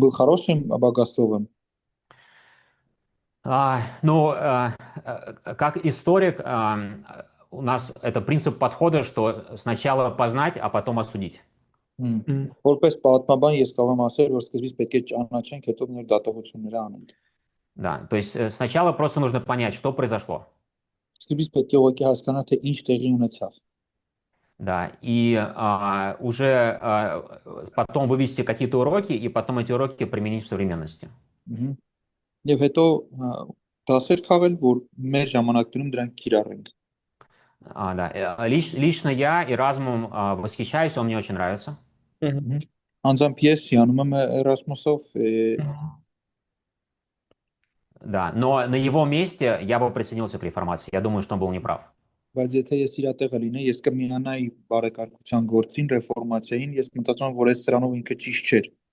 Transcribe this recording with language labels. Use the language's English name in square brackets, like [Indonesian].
[Russian] был хорошим богословом? Ну, как историк, у нас это принцип подхода, что сначала познать, а потом осудить. Հմ։ Мгм. [Armenian] Որպես պատմաբան ես կարող եմ ասել, որ սկզբից պետք է ճանաչենք, հետո մեր դատողությունները անենք։ [Russian] Да, то есть сначала просто нужно понять, что произошло. [Armenian] Սկզբից պետք է ուղղակի հասկանալ, թե ինչ տեղի ունեցավ։ [Russian] Да, и уже потом вывести какие-то уроки, и потом эти уроки применить в современности. [Armenian] Հմ։ Եվ հետո դասեր քաղել, որ մեր ժամանակներում дրանք կիրառենք։ [Russian] Да. Лично я Эразмом восхищаюсь, он мне очень нравится. Мгм. [Armenian] Հմ։ Անձամբ ես հիանում եմ Էրասմոսով, Мгм. [Russian] Да, но на его месте я бы присоединился к реформации. Я думаю, что он был неправ. [Armenian] բայց եթե ես իր տեղը լինեի, ես կմիանայի բարեկարգության գործին, ռեֆորմացիային, ես մտածում եմ, որ այս սրանով ինքը ճիշտ չէր։